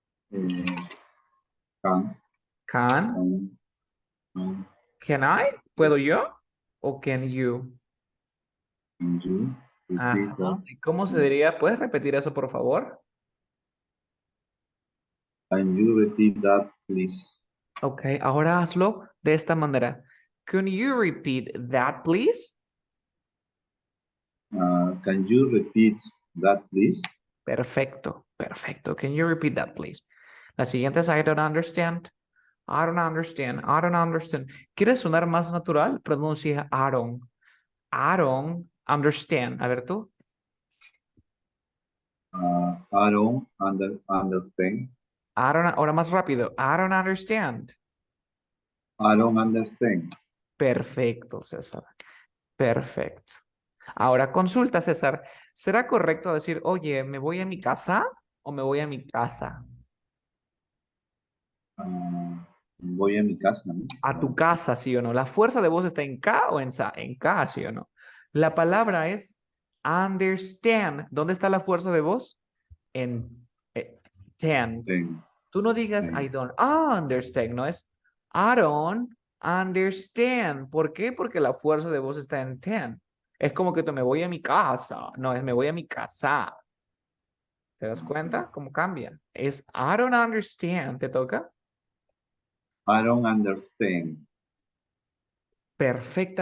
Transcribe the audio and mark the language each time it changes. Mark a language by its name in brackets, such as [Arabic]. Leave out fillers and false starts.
[English] Uh, can, Can. can, can, Can I? [Spanish] ¿Puedo yo? [English] ¿O can you? can you repeat [Spanish] Ajá. [English] that? [Spanish] ¿Y cómo se diría? ¿Puedes repetir eso, por favor? [English] Can you repeat that, please? [Spanish] Ok, ahora hazlo de esta manera. [English] Can you repeat that, please? Can you repeat that, please? [Spanish] Perfecto, perfecto. [English] Can you repeat that, please? [Spanish] La siguiente es [English] I don't understand. I don't understand. I don't understand. [Spanish] ¿Quieres sonar más natural? Pronuncia [English] I don't. I don't understand. [Spanish] A ver tú. [English] I don't understand. I don't, [Spanish] ahora más rápido. [English] I don't understand. I don't understand. [Spanish] Perfecto, César. Perfecto. Ahora consulta, César. ¿Será correcto decir, oye, me voy a mi casa o me voy a mi casa? Voy a mi casa, ¿no? A tu casa, ¿sí o no? ¿La fuerza de voz está en K o en sa? En K, ¿sí o no? La palabra es understand. ¿Dónde está la fuerza de voz? En tend. Ten, Tú no digas I ten. [English] don't understand, [Spanish] no es [English] I don't understand. [Spanish] ¿Por qué? Porque la fuerza de voz está en tend. Es como que tú me voy a mi casa. No, es me voy a mi casa. ¿Te das cuenta cómo cambia? Es [English] I don't understand. [Spanish] ¿Te toca? [English] I don't understand. [Spanish] Perfecta